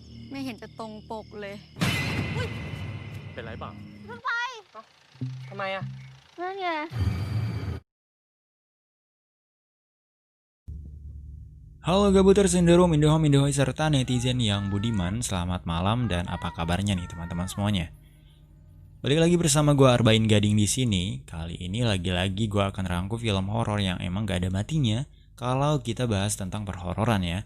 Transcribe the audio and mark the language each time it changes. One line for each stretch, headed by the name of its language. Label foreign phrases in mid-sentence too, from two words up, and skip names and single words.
Thai: ไม่เห็นจะตรงปกเลย เป็นไรเปล่า ทำไมอ่ะ นั่นไง
Indonesian: Halo Gabuter Senderum, Indohome, Indohoi, serta netizen yang budiman. Selamat malam dan apa kabarnya nih teman-teman semuanya. Balik lagi bersama gue Arbain Gading di sini. Kali ini lagi-lagi gue akan rangkum film horor yang emang gak ada matinya kalau kita bahas tentang perhororan ya.